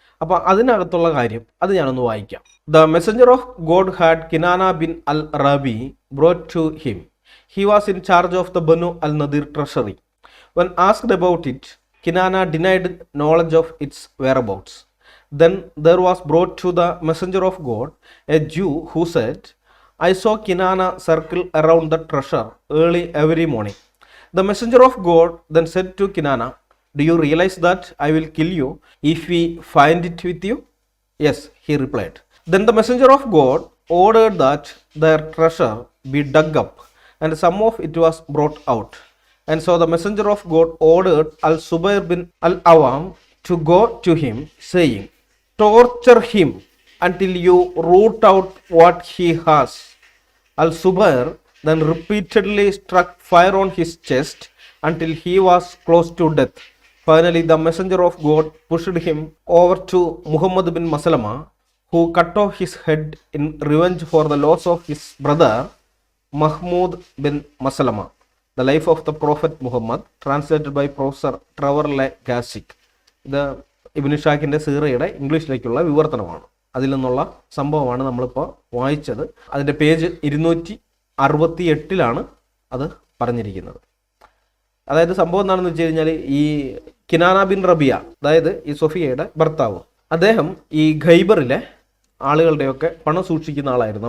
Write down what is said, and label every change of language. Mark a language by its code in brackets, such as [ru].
[ml] അപ്പോൾ അതിനകത്തുള്ള കാര്യം അത് ഞാനൊന്ന് വായിക്കാം. [en] The messenger of God had Kinana bin al Rabi brought to him. He was in charge of the Banu al Nadir treasury. When asked about it, Kinana denied knowledge of its whereabouts. Then there was brought to the messenger of God a Jew who said, I saw Kinana circle around the treasure early every morning. The messenger of God then said to Kinana, do you realize that I will kill you if we find it with you? Yes, he replied. Then the messenger of God ordered that their treasure be dug up, and some of it was brought out. And so the messenger of God ordered Al-Subayr bin Al-Awam to go to him, saying, torture him until you root out what he has. Al-Subayr then repeatedly struck fire on his chest until he was close to death. Finally, the messenger of God pushed him over to Muhammad bin Maslama, who cut off his head in revenge for the loss of his brother Mahmud bin Maslama. The Life of the Prophet Muhammad, translated by Professor Trevor Gassick. [ml] ഇത് ഇബ്നു ഇഷാഖിൻ്റെ സീറയുടെ ഇംഗ്ലീഷിലേക്കുള്ള വിവർത്തനമാണ്. അതിൽ നിന്നുള്ള സംഭവമാണ് നമ്മളിപ്പോൾ വായിച്ചത്. അതിൻ്റെ page 268 അത് പറഞ്ഞിരിക്കുന്നത്. അതായത് സംഭവം എന്താണെന്ന് വെച്ച് കഴിഞ്ഞാൽ, ഈ കിനാന ബിൻ റബിയ, അതായത് ഈ സൊഫിയയുടെ ഭർത്താവ്, അദ്ദേഹം ഈ ഖൈബറിലെ ആളുകളുടെയൊക്കെ പണം സൂക്ഷിക്കുന്ന ആളായിരുന്നു.